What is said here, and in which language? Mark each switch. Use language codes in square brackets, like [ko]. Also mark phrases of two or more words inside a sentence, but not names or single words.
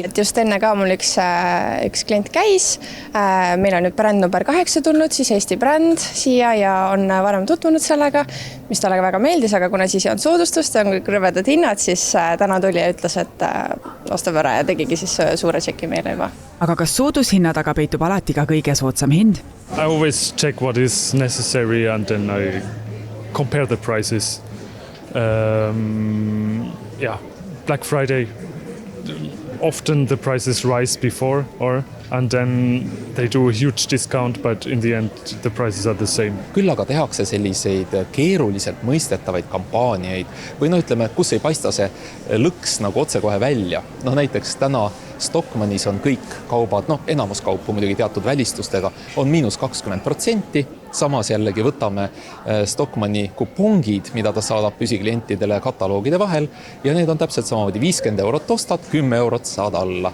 [et] Et just enne ka mul üks klient käis, meil on nüüd bränd number 8 tulnud, siis Eesti bränd siia ja on varem tutvunud sellega, mis talle väga meeldis, aga kuna siis on soodustust ja on kõik rõvedad hinnad, siis täna tuli ja ütles, et ostab ära ja tegigi siis suure tšeki meile juba. Aga kas soodushinna taga peitub alati ka kõige soodsam hind? [en] I always check what is necessary and then I compare the prices. Black Friday, often the prices rise before and then they do a huge discount, but in the end the prices are the same. [et] Küll aga tehakse selliseid keeruliselt mõistetavaid kampaaniaid või ütleme, kus ei paista see lõks nagu otsekohe välja. Näiteks täna Stockmannis on kõik kaubad, enamus kaupu muidugi teatud välistustega, on -20%. Samas jällegi võtame Stockmanni kupongid, mida ta saadab püsiklientidele kataloogide vahel ja need on täpselt samamoodi 50 eurot ostad, 10 eurot saad alla.